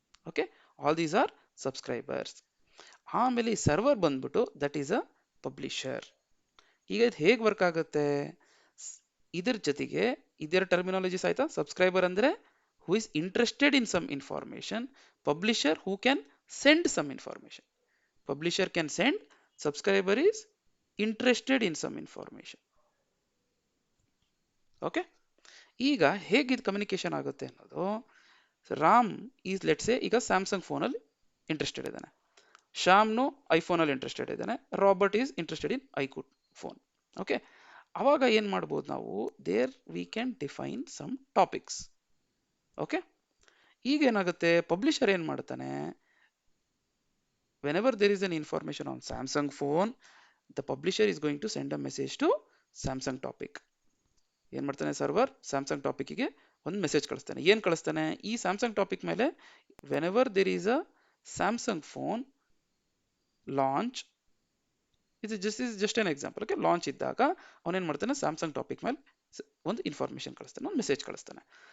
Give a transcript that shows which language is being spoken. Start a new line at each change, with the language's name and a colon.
English: Okay, all these are subscribers.
Kannada: ಆಮೇಲೆ ಈ server ಬಂದ್ಬಿಟ್ಟು
English: That is a publisher.
Kannada: ಈಗ ಇದು ಹೇಗೆ ವರ್ಕ್ ಆಗುತ್ತೆ, ಇದ್ರ ಜೊತೆಗೆ ಇದರ ಟರ್ಮಿನಾಲಜೀಸ್ ಆಯ್ತಾ.
English: Subscriber ಅಂದರೆ who is interested in some information, publisher who can send some information. Publisher can send, subscriber is interested in some information.
Kannada: Okay, ಈಗ ಹೇಗೆ ಇದು ಕಮ್ಯುನಿಕೇಶನ್ ಆಗುತ್ತೆ ಅನ್ನೋದು, ರಾಮ್
English: is let's say
Kannada: ಈಗ ಸ್ಯಾಮ್ಸಂಗ್ ಫೋನಲ್ಲಿ ಇಂಟ್ರೆಸ್ಟೆಡ್ ಇದ್ದಾನೆ, ಶ್ಯಾಮ್ನು ಐಫೋನಲ್ಲಿ ಇಂಟ್ರೆಸ್ಟೆಡ್ ಇದ್ದಾನೆ, Robert
English: Is interested in ಐಕ್ಯೂಟ್ phone. Okay,
Kannada: ಅವಾಗ ಏನು ಮಾಡ್ಬೋದು ನಾವು,
English: There we can define some topics. Okay,
Kannada: ಈಗ ಏನಾಗುತ್ತೆ, ಪಬ್ಲಿಷರ್ ಏನು ಮಾಡ್ತಾನೆ,
English: whenever there is an information on Samsung phone, the publisher is going to send a message to Samsung topic.
Kannada: ಏನು ಮಾಡ್ತಾನೆ, ಸರ್ವರ್ ಸ್ಯಾಮ್ಸಂಗ್ ಟಾಪಿಕ್ಗೆ ಒಂದು ಮೆಸೇಜ್ ಕಳಿಸ್ತಾನೆ. ಏನು ಕಳಿಸ್ತಾನೆ, ಈ ಸ್ಯಾಮ್ಸಂಗ್ ಟಾಪಿಕ್ ಮೇಲೆ
English: whenever there is a Samsung phone launch,
Kannada: ಇದು
English: just an example,
Kannada: okay, launch ಇದ್ದಾಗ ಅವನೇನು ಮಾಡ್ತಾನೆ, ಸ್ಯಾಮ್ಸಂಗ್ ಟಾಪಿಕ್ ಮೇಲೆ ಒಂದು ಇನ್ಫಾರ್ಮೇಶನ್ ಕಳಿಸ್ತಾನೆ, ಒಂದು ಮೆಸೇಜ್ ಕಳಿಸ್ತಾನೆ.